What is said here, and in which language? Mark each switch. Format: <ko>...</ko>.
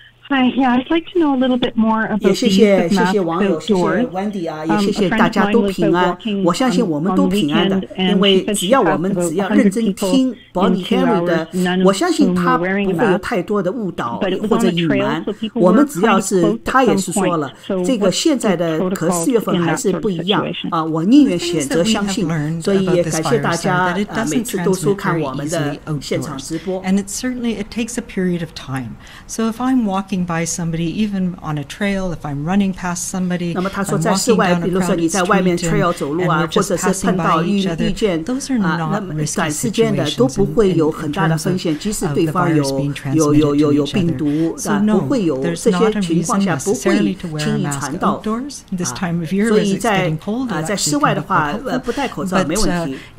<en>Hi, yeah, I'd like to know a little bit more about</en> <zh>也谢谢网友，谢谢 Wendy 也谢谢大家都平安。我相信我们都平安的，因为只要认真听 Bonnie Henry 的，我相信他不会有太多的误导或者隐瞒。我们只要是他也是说了，这个现在的和4月份还是不一样我宁愿选择相信。所以也感谢大家每次都收看我们的现场直播。</zh> <en>And it takes a period of time. So if I'm walking by somebody, even on a trail, if I'm running past somebody,</en> <zh>那么他说在室外，比如说你在外面 trail 走路或者是碰到遇见那么短时间的都不会有很大的风险，即使对方有病毒不会有这些情况下不会轻易传到所以在室外的话不戴口罩没问题。</zh>